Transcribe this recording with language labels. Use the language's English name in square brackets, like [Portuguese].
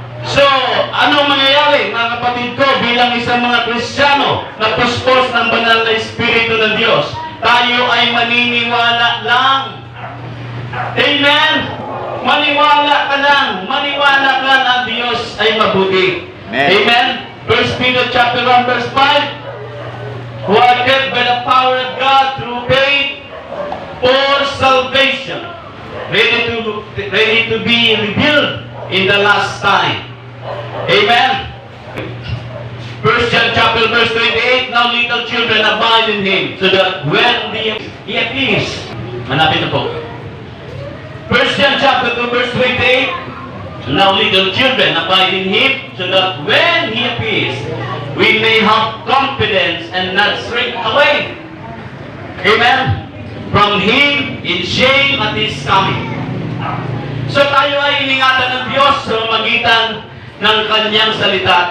[Filipino] So, anong mangyayari, mga kapatid ko, bilang isang mga Kristiyano na puspos ng banal na Espiritu ng Diyos? Tayo ay maniniwala lang. Amen! Maniwala ka lang. Maniwala ka na ang Diyos ay mabuti. Amen. [English] Amen? 1 Peter chapter 1 verse 5. Who are kept by the power of God through faith for salvation, ready to be revealed in the last time. Amen? 1 John chapter verse 28. Now little children abide in Him, so that when He appears, [Filipino] hanapin na po. [English] 1 John chapter 2 verse 28. Now little children abide in Him, so that when He appears, we may have confidence and not shrink away. Amen? From Him in shame at His coming. [Filipino] So tayo ay iningatan ng Diyos sa magitan ng Kanyang salita.